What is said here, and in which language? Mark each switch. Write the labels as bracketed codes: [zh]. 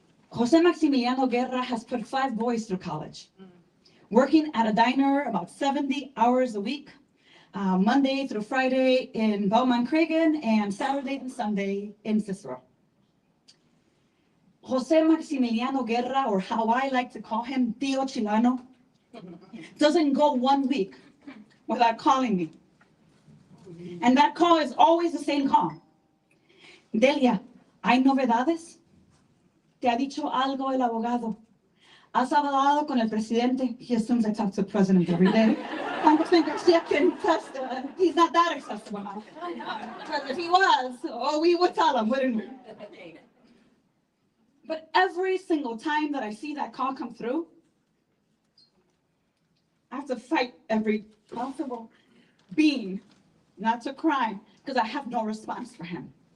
[en] Jose Maximiliano Guerra has put 5 boys through college, working at a diner about 70 hours a week, Monday through Friday in Beaumont Cragen and Saturday and Sunday in Cicero. Jose Maximiliano Guerra, or how I like to call him, Tío Chilano, doesn't go 1 week without calling me. And that call is always the same call. [es] Delia, ¿hay novedades? ¿Te ha dicho algo el abogado? ¿Has hablado con el presidente? [en] He assumes I talk to the president every day. Congressman Garcia can test, he's not that accessible now. Because if he was, we would tell him, wouldn't we? But every single time that I see that call come through, I have to fight every possible being not to cry, because I have no response for him.